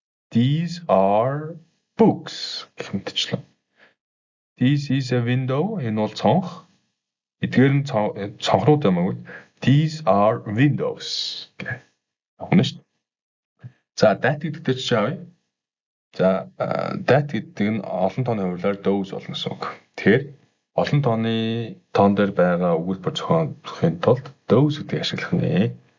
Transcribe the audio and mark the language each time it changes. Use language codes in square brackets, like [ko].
[en] These are books [mn] гэх мэтчлэн. [en] This is a window. [mn] Энэ бол цонх. Эдгээр нь цонхрууд юм аа. [en] These are windows [mn] гэх. Ахна шүү. За that гэдэгтэй чи авъя. За that гэдэг нь олон тооны хувиар those болно гэсэн үг. Тэгэхээр олон тооны тоон дээр байгаа өгүүлбэр зохиохын тулд those гэдгийг ашиглах нэ.